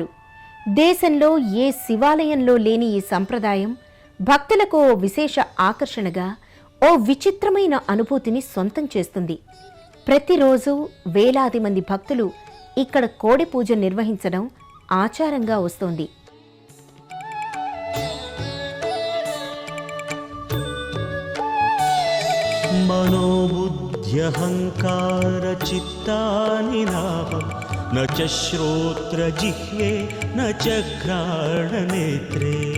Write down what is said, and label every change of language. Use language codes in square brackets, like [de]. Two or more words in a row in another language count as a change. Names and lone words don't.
[te] దేశంలో ఏ శివాలయంలో లేని ఈ సంప్రదాయం భక్తులకు ఓ విశేష ఆకర్షణగా, ఓ విచిత్రమైన అనుభూతిని సొంతం చేస్తుంది. ప్రతిరోజు వేలాది మంది భక్తులు ఇక్కడ కోడె పూజ నిర్వహించడం ఆచారంగా వస్తోంది. [sa] मनोबुद्ध्यहङ्कार चित्तानि लाभं न च श्रोत्रजिह्वे न च घ्राणनेत्रे